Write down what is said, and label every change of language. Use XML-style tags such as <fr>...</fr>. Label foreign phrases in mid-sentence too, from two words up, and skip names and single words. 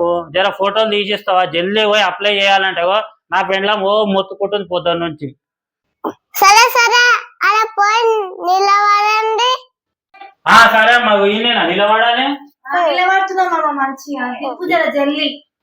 <te>జర ఫోటోలు తీసిస్తావా? జల్దీ పోయి అప్లై చేయాలంటే నా పెండ్లం మొత్తుకుంటుంది పొద్దున్న నుంచి. సరే అలా పోయి నిలబడండి. సరే అమ్మా, ఈయనేనా నిలబడాలి? నిలబడుతున్నాం మంచిగా జల్లి. え、じゃあ、の、なお。 ఇట్లనేనా?</te>